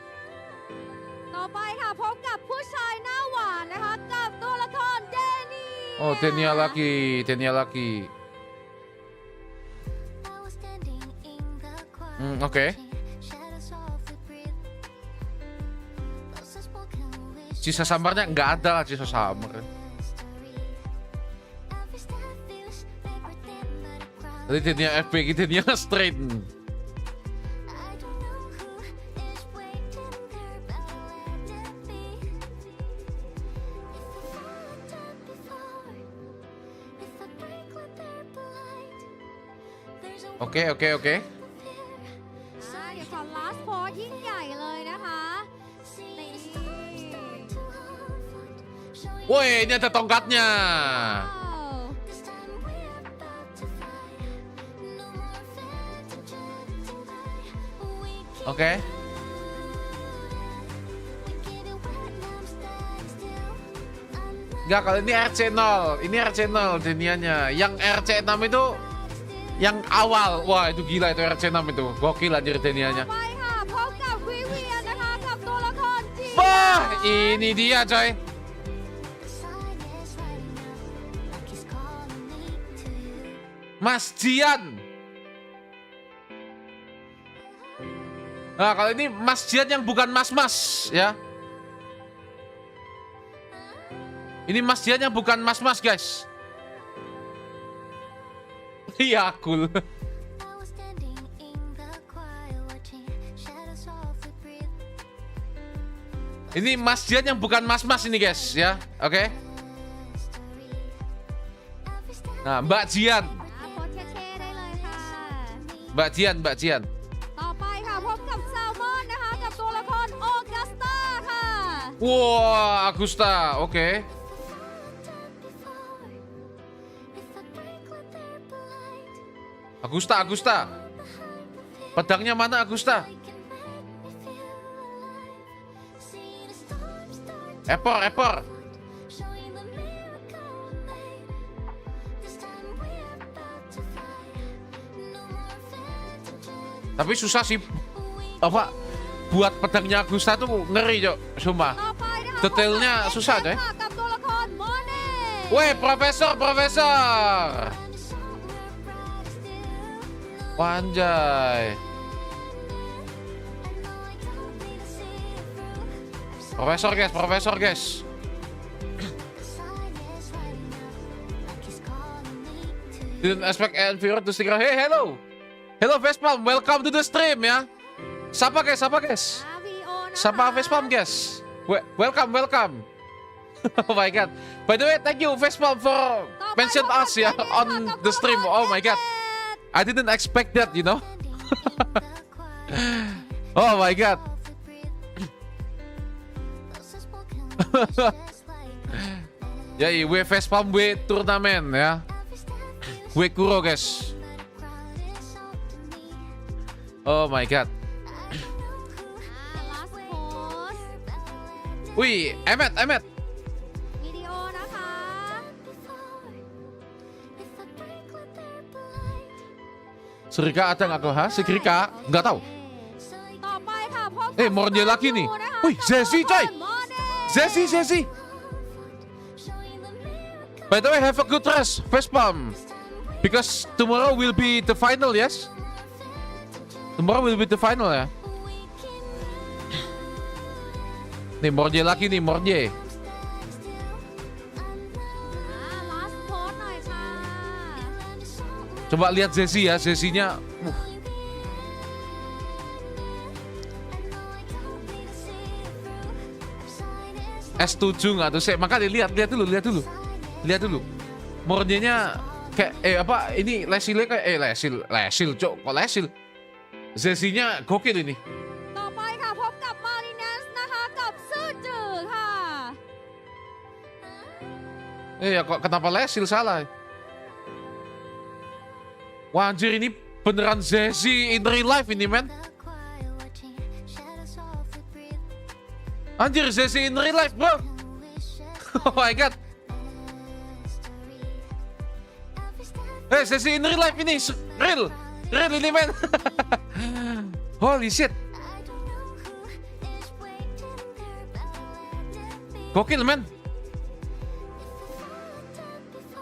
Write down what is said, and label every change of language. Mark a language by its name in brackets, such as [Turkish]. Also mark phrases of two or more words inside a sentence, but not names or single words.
[Thai] ต่อไปค่ะพบกับผู้ชายหน้าหวานนะคะกับตัวละครเดเนีย [Indonesian] Oh, Tenia lagi. Oke. Sisa samarnya nggak ada lah, sisa samar. Tadi Tenia FP, Tenia straight. Oke. [Thai] เดี๋ยวก่อน [English] last four [Thai] ยิ่งใหญ่เลยนะคะนี่ [Indonesian] Woi, ini ada tongkatnya. [Thai] ว้าว [Indonesian] Oke. Enggak, kalau ini RC0. Ini RC0 Tenianya. Yang RC6 itu yang awal. Wah, itu gila itu RC6 itu. Gokil anjir Tenianya. [Thai] ต่อไปค่ะพบกับวิเวียนนะคะกับตัวละครจี [Indonesian] Wah, ini dia coy. Mas Jian. Nah, kalau ini Mas Jian yang bukan mas-mas ya. Ini Mas Jian yang bukan mas-mas, guys. Iya, cool. Ini Mas Jian yang bukan mas-mas ini, guys, ya. Oke. Nah, Mbak Jian. [Thai] โพสเท่ๆได้เลยค่ะ [Indonesian] Mbak Jian. [Thai] ต่อไปค่ะพบกับแซลมอนนะคะกับตัวละครออกัสตาค่ะ [Indonesian] Wah, Agusta. Oke. Agusta. Pedangnya mana Agusta? Epor. Tapi susah sih apa buat pedangnya Agusta tuh ngeri, Cok. Sumpah. [Thai] ต่อไปนะคะ [Indonesian] Detailnya [Thai] พบกับ [Indonesian] susah, coy. [Thai] ค่ะกับตัวละครโมเน่ [Indonesian] Weh, profesor. Wanjay. Profesor, guys. [English] Didn't expect Enviro to stick around. Hey, hello, Vespalm. Welcome to the stream ya. [Indonesian] Sapa guys. [Thai] วิดีโอนะคะ [English] Sapa Vespalm guys. Welcome. Oh my god. By the way, thank you Vespalm for [Thai] ต่อไป [English] mention [Thai] พบกับ [English] us ya [Thai] เจเน่ค่ะ [English] on [Thai] กับ [English] the stream. [Thai] ตัวละคร [English] Oh my god. [Thai] เจเน่ [English] I didn't expect that, you know. Oh my god. [Indonesian] Ya, we Vespalm we turnamen ya. [English] We Kuro guys. Oh my god. last post [Indonesian] Wih, Emet. [Thai] วิดีโอนะคะ [Indonesian] Serika ada nggak kok? Serika? Nggak tahu. [Thai] ต่อไปค่ะพบกับ [Indonesian] Mornya lagi nih. [Thai] นะคะ [Indonesian] Wih, Zesi coy. [Thai] โมเน่ [Indonesian] Zesi. [English] By the way, have a good rest, Vespalm. Because tomorrow will be the final, yes? Tomorrow will be the final ya. [Indonesian] Nih, Morje lagi nih, Morje. [English] last post [Thai] หน่อยค่ะ [Indonesian] Coba lihat Zesi ya, Zesinya. S7 nggak tuh? Makanya lihat dulu. Morjenya kayak apa? Ini Lesil kayak Lesil, cok. Kok Lesil? Zesinya gokil ini. [Thai] ต่อไปค่ะพบกับมาริเนสนะคะกับซื่อจือค่ะ [Indonesian] Ya kok kenapa Lesil salah? Wah anjir ini beneran Zesi [English] in real life [Indonesian] ini men. Anjir Zesi [English] in real life [Indonesian] bro. [English] Oh my god. [Indonesian] Zesi [English] in real life [Indonesian] ini real ini men. [English] Holy shit. [Indonesian] Gokil men.